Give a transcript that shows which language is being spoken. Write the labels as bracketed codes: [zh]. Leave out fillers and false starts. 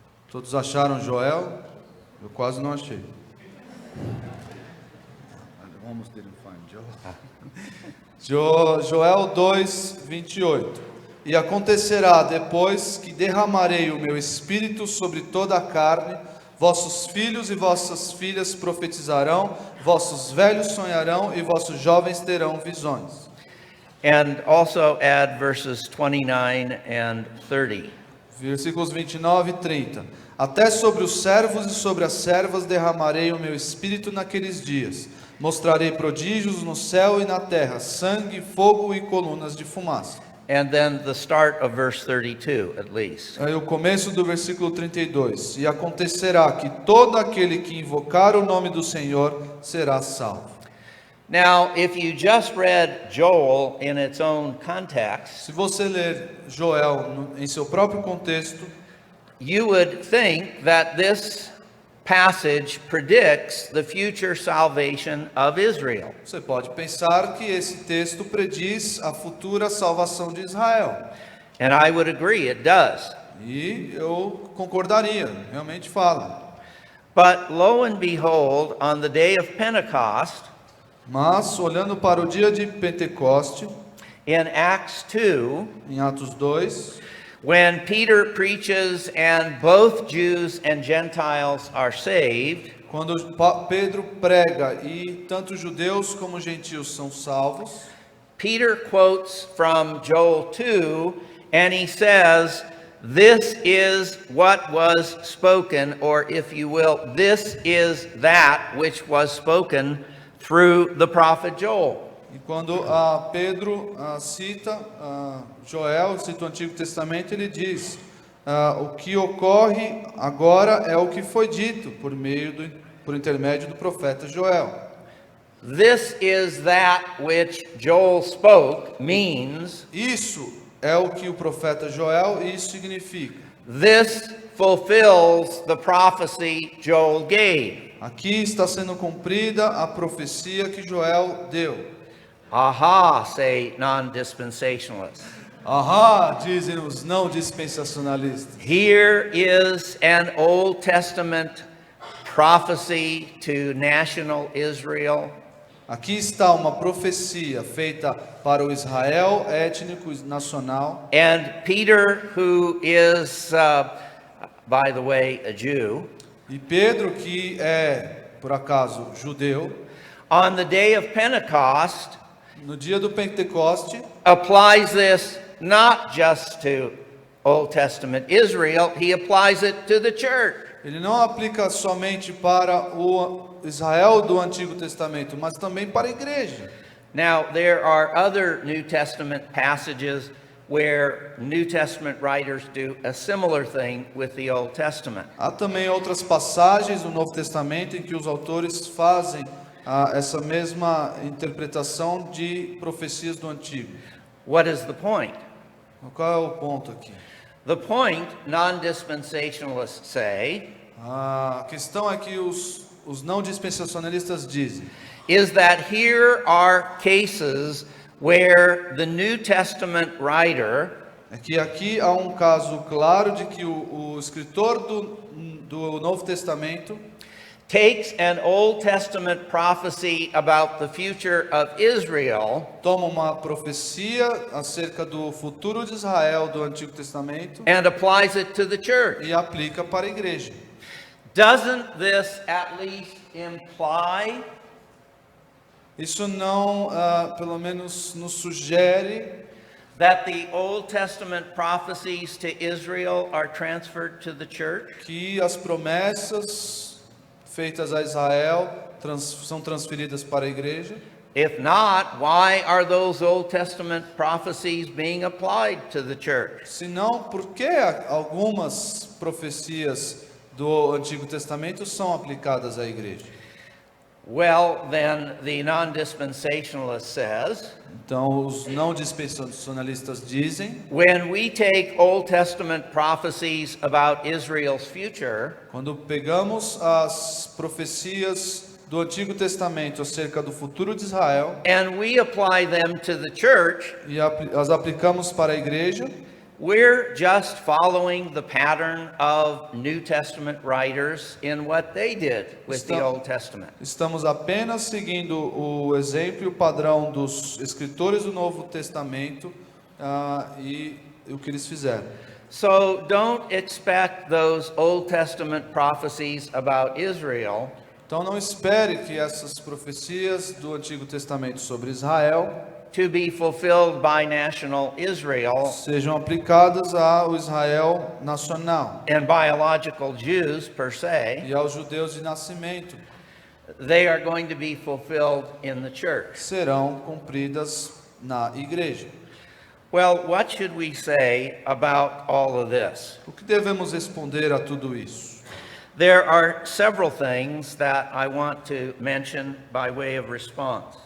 [pt] Todos acharam Joel? Eu quase não achei. [en] I almost didn't find Joel. [pt] Joel 2, 28. E acontecerá depois que derramarei o meu espírito sobre toda a carne, vossos filhos e vossas filhas profetizarão, vossos velhos sonharão e vossos jovens terão visões. [en] And also add verses 29 and 30. [pt] Versículos 29 e 30. Até sobre os servos e sobre as servas derramarei o meu espírito naqueles dias. Mostrarei prodígios no céu e na terra, sangue, fogo e colunas de fumaça. [en] And then the start of verse 32, at least. [pt] Aí o começo do versículo 32. E acontecerá que todo aquele que invocar o nome do Senhor será salvo. [en] Now, if you just read Joel in its own context, [pt] Se você ler Joel em seu próprio contexto, [en] you would think that this passage predicts the future salvation of Israel. [pt] você pode pensar que esse texto prediz a futura salvação de Israel. [en] And I would agree, it does. [pt] E eu concordaria, realmente fala. [en] But lo and behold, on the day of Pentecost, [pt] Mas, olhando para o dia de Pentecoste, [en] in Acts 2, [pt] em Atos 2, [en] when Peter preaches and both Jews and Gentiles are saved, [pt] quando Pedro prega e tanto judeus como gentios são salvos, [en] Peter quotes from Joel 2 and he says, "This is what was spoken," or if you will, "This is that which was spoken through the prophet Joel." [pt] e quando Pedro cita Joel, cita o Antigo Testamento, ele diz, o que ocorre agora é o que foi dito por intermédio do profeta Joel. [en] This is that which Joel spoke means [pt] Isso é o que o profeta Joel, isso significa. [en] this fulfills the prophecy Joel gave. [pt] Aqui está sendo cumprida a profecia que Joel deu. [en] Aha, say non-dispensationalists. [pt] Ahá, dizem os não dispensacionalistas. [en] Here is an Old Testament prophecy to national Israel. [pt] Aqui está uma profecia feita para o Israel étnico nacional. [en] And Peter, who is, by the way, a Jew, [pt] E Pedro, que é, por acaso, judeu, [en] on the day of Pentecost, [pt] no dia do Pentecoste, [en] applies this not just to Old Testament Israel, he applies it to the church. [pt] ele não aplica somente para o Israel do Antigo Testamento, mas também para a igreja. [en] Now, there are other New Testament passages where New Testament writers do a similar thing with the Old Testament. [pt] Há também outras passagens do Novo Testamento em que os autores fazem essa mesma interpretação de profecias do Antigo. [en] What is the point? [pt] Qual é o ponto aqui? [en] The point, non-dispensationalists say, [pt] A questão é que os não dispensacionalistas dizem [en] is that here are cases where the New Testament writer [pt] é que aqui há um caso claro de que o escritor do Novo Testamento [en] takes an Old Testament prophecy about the future of Israel [pt] toma uma profecia acerca do futuro de Israel do Antigo Testamento [en] and applies it to the church. [pt] e aplica para a igreja. [en] Doesn't this at least imply [pt] Isso não, pelo menos, nos sugere [en] that the Old Testament prophecies to Israel are transferred to the church? [pt] que as promessas feitas a Israel são transferidas para a igreja? [en] If not, why are those Old Testament prophecies being applied to the church? [pt] Se não, por que algumas profecias do Antigo Testamento são aplicadas à igreja? [en] Well, then the non-dispensationalist says, [pt] Então, os não dispensacionalistas dizem, [en] when we take Old Testament prophecies about Israel's future, [pt] quando pegamos as profecias do Antigo Testamento acerca do futuro de Israel [en] and we apply them to the church, [pt] e as aplicamos para a igreja, [en] we're just following the pattern of New Testament writers in what they did with the Old Testament. [pt] estamos apenas seguindo o exemplo e o padrão dos escritores do Novo Testamento e o que eles fizeram. [en] So don't expect those Old Testament prophecies about Israel [pt] Então não espere que essas profecias do Antigo Testamento sobre Israel [en] to be fulfilled by national Israel [pt] sejam aplicadas ao Israel nacional [en] and biological Jews per se. [pt] e aos judeus de nascimento. [en] They are going to be fulfilled in the church. [pt] Serão cumpridas na igreja. [en] Well, what should we say about all of this? [pt] O que devemos responder a tudo isso? [en] There are several things that I want to mention by way of response.